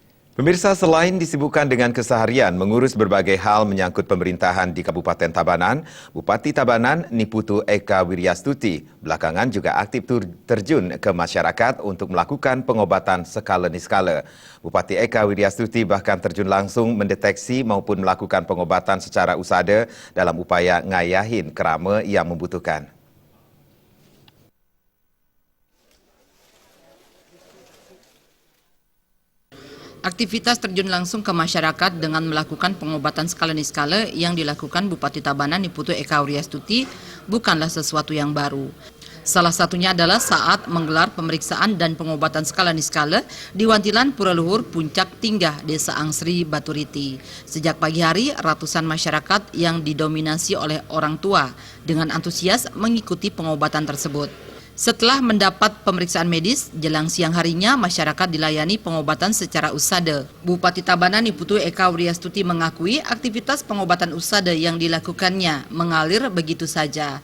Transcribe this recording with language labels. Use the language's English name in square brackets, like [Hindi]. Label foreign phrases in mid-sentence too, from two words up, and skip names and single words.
[Indonesian] Pemirsa, selain disibukkan dengan keseharian mengurus berbagai hal menyangkut pemerintahan di Kabupaten Tabanan, Bupati Tabanan Niputu Eka Wiryastuti belakangan juga aktif terjun ke masyarakat untuk melakukan pengobatan skala-niskala. Bupati Eka Wiryastuti bahkan terjun langsung mendeteksi maupun melakukan pengobatan secara usada dalam upaya [Balinese] ngayahin kerama [Indonesian] yang membutuhkan. Aktivitas terjun langsung ke masyarakat dengan melakukan pengobatan skala-niskala yang dilakukan Bupati Tabanan Niputu Eka Wiryastuti bukanlah sesuatu yang baru. Salah satunya adalah saat menggelar pemeriksaan dan pengobatan skala-niskala di Wantilan Pura Luhur Puncak Tinggah, Desa Angsri, Baturiti. Sejak pagi hari, ratusan masyarakat yang didominasi oleh orang tua dengan antusias mengikuti pengobatan tersebut. Setelah mendapat pemeriksaan medis, jelang siang harinya masyarakat dilayani pengobatan secara usada. Bupati Tabanan Niputu Eka Wiryastuti mengakui aktivitas pengobatan usada yang dilakukannya mengalir begitu saja.